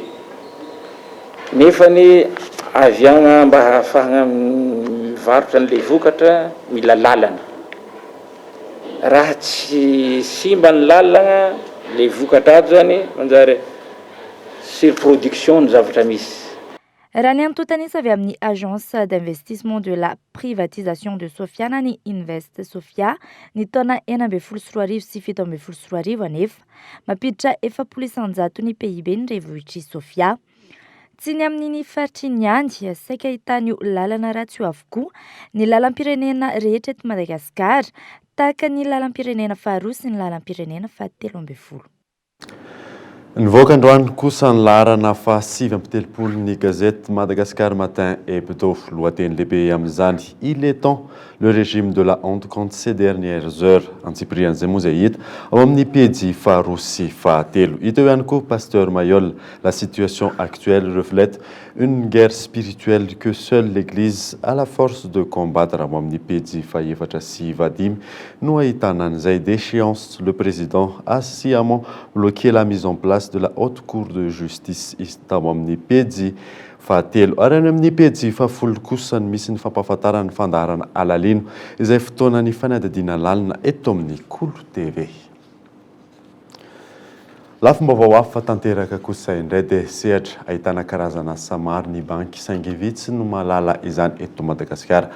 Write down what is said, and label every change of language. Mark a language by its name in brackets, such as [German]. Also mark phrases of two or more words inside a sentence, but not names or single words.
[Malagasy] Nefany aviagna mba hahafahana mivarotra an'le vokatra mila lalana. Raha tsy simba ny lalana le vokatra ato zany manjary surproduction ny zavatra misy. Raha ny antotanisa avy amin'ny agence d'investissement de la privatisation de Sofia na ny Invest Sofia ny taona 2014 sy 2017 anefa mampiditra 700 ny PIB ny renivohitr'i Sofia. Tsy ny amin'ny faritry ny andy saika ahitana io lalana ratsy io avokoa ny lalam-pirenena rehetra eto Madagasikara tahaka ny lalam-pirenena faharoa sy ny lalam-pirenena faha-13. Nivoaka androany kosa ny laharana faha-7 ny gazette Madagascar Matin Hebdo. Lohateny lehibe amin'izany, [French] il est temps le régime de la honte contre ces dernières heures. [Malagasy] Antsipirian'izay moa zay hita ao amin'ny pejy faharoa sy fahatelo. Hita eo ihany koa Pasteur Mayol, [French] la situation actuelle reflète une guerre spirituelle que seule l'Église a la force de combattre. [Malagasy] Ao amin'ny pejy fahaefatra sy vadimy no ahitana an'izay d'échéance. [French] Le président a sciemment bloqué la mise en place de la haute cour de justice. [Malagasy] Tao amin'ny pejy fahatelo ary any amin'ny pejy fahafolo kosa ny misy ny fampahafantarana ny fandaharana alalino izay fotoana ny fanadadiana lalina eto amin'ny Kolo TV. Lafim-baovao hafa tanteraka kosa indray dia sehatra ahitana karazana asa maro ny banky saingy vitsy no mahalala izany eto Madagasikara.